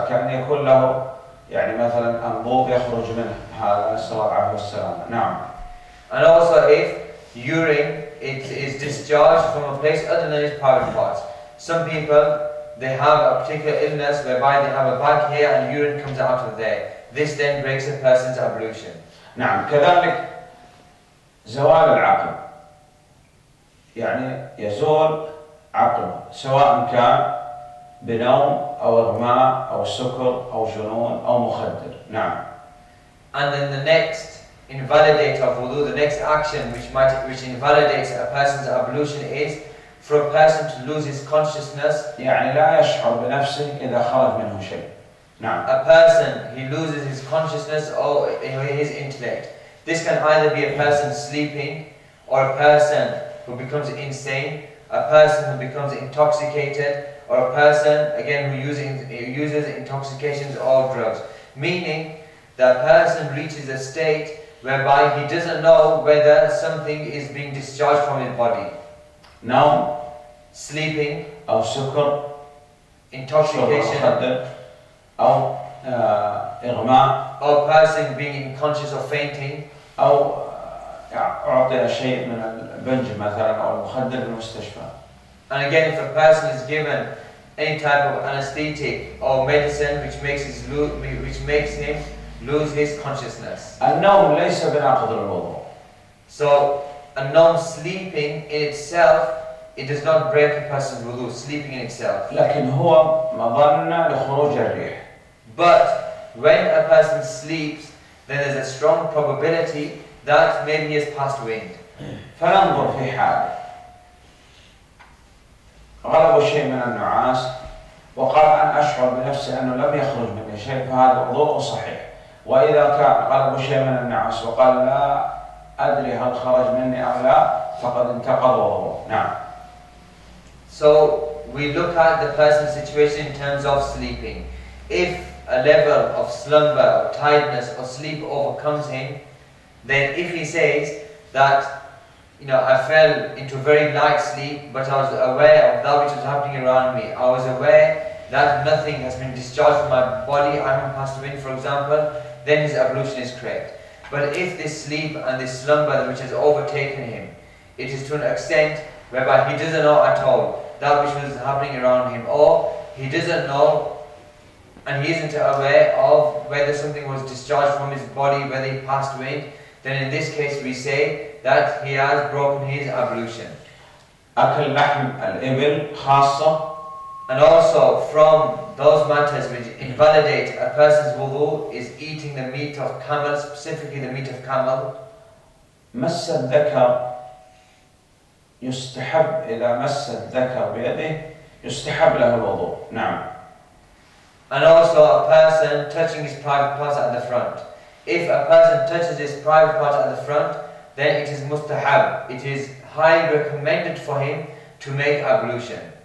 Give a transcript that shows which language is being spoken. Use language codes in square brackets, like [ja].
[ar] يكون له يعني مثلا أنبوب يخرج منه، هذا نسأل الله العافية والسلامة. نعم. [en] And also if urine is discharged from a place other than his private parts. Some people, they have a particular illness whereby they have a bag here and urine comes out of there. This then breaks a person's ablution. [ar] نعم. كذلك زوال العقل، يعني يزول عقله سواء كان بنوم أو إغماء أو سكر أو جنون أو مخدر. نعم. [en] And then the next invalidator of wudu, the next action which invalidates a person's ablution is for a person to lose his consciousness. [ar] يعني لا يشعر بنفسه إذا خرج منه شيء. نعم. [en] A person, he loses his consciousness or his intellect. This can either be a person sleeping, or a person who becomes insane, a person who becomes intoxicated, or a person again who uses intoxications or drugs. Meaning that a person reaches a state whereby he doesn't know whether something is being discharged from his body. [ar] نوم, [en] sleeping, [ar] أو سكر, [en] intoxication, [ar] أو إغماء, [en] or a person being unconscious or fainting, [ar] أو أعطي شيء من البنج مثلا أو المخدر بالمستشفى. [en] And again, if a person is given any type of anesthetic or medicine which makes him lose his consciousness. [ar] النوم ليس بناقض الوضوء. [en] So a non-sleeping in itself, it does not break a person's wudu, sleeping in itself. [ar] لكن هو مظنة لخروج الريح. [en] But when a person sleeps, then there's a strong probability that maybe he has passed wind. [ar] فننظر في حاله. غلب شيء من النعاس وقال أن أشعر بنفسي أنه لم يخرج مني شيء، فهذا وضوء صحيح. وإذا كان غلب شيء من النعاس وقال لا أدري هل خرج مني أو لا، فقد انتقض وضوءه. نعم. [en] So we look at the person's situation in terms of sleeping. If a level of slumber or tiredness or sleep overcomes him, then if he says that, I fell into very light sleep, but I was aware of that which was happening around me. I was aware that nothing has been discharged from my body, I haven't passed wind, for example, then his ablution is correct. But if this sleep and this slumber which has overtaken him, it is to an extent whereby he doesn't know at all that which was happening around him, or he doesn't know and he isn't aware of whether something was discharged from his body, whether he passed wind, then in this case we say that he has broken his ablution. [ar] أكل لحم الإبل خاصة. [en] And also from those matters which invalidate a person's wudu is eating the meat of camel, specifically the meat of camel. [ar] مس الذكر يستحب، إذا مس الذكر بيده يستحب له الوضوء. نعم. [en] And also a person touching his private parts at the front. If a person touches his private part at the front, then it is mustahab. It is highly recommended for him to make ablution.